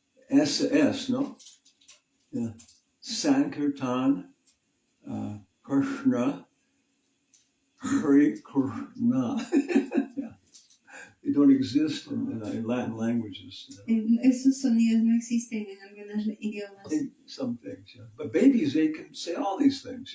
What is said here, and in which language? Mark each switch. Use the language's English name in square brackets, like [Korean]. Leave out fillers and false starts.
[English] S, no? Yeah. Sankirtan, Krishna, Hare Krishna. Yeah. They don't exist in Latin languages. [Spanish] Esos sonidos no existen en algunos idiomas. [English] In some things, yeah. But babies, they can say all these things.